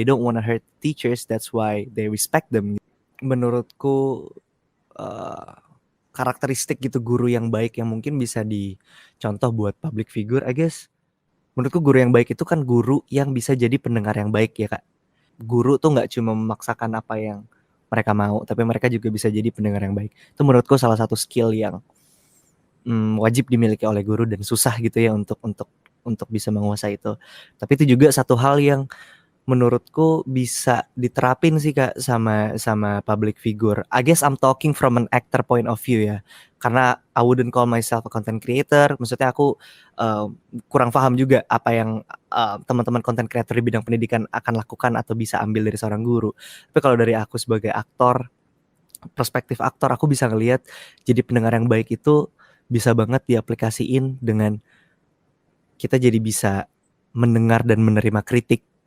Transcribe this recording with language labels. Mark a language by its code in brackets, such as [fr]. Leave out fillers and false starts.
[en] They don't wanna hurt teachers, that's why they respect them. [id] Menurutku karakteristik gitu guru yang baik yang mungkin bisa dicontoh buat public figure, [en] I guess. [id] Menurutku guru yang baik itu kan guru yang bisa jadi pendengar yang baik ya Kak. Guru tuh nggak cuma memaksakan apa yang mereka mau, tapi mereka juga bisa jadi pendengar yang baik. Itu menurutku salah satu skill yang wajib dimiliki oleh guru dan susah gitu ya untuk bisa menguasai itu. Tapi itu juga satu hal yang menurutku bisa diterapin sih Kak sama public figure. [en] I guess I'm talking from an actor point of view ya. Karena I wouldn't call myself a content creator. [id] Maksudnya aku kurang paham juga apa yang teman-teman content creator di bidang pendidikan akan lakukan atau bisa ambil dari seorang guru. Tapi kalau dari aku sebagai aktor, perspektif aktor, aku bisa ngelihat jadi pendengar yang baik itu bisa banget diaplikasiin dengan kita jadi bisa mendengar dan menerima kritik